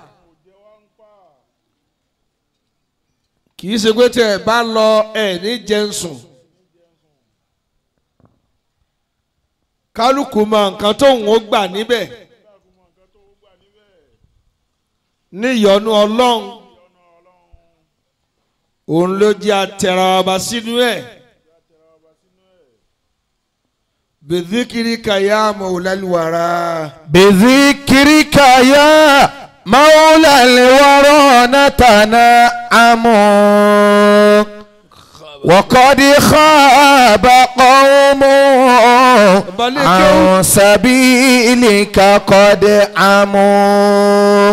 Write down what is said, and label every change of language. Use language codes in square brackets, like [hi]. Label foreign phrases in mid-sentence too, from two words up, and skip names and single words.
[yo] kì í ṣe pé tẹ́ ẹ bá lọ ẹ ní jẹun sùn kálukú mọ nǹkan tóun ó gbà níbẹ̀ ní ìyọ́nú Ọlọ́run òun ló jẹ́ àtẹ̀rà ọba sínú ẹ̀. [ar] بذكرك يا مولى الورى بذكرك يا مولى الورى نتنعم وقد خاب قوم عن سبيلك قد عموا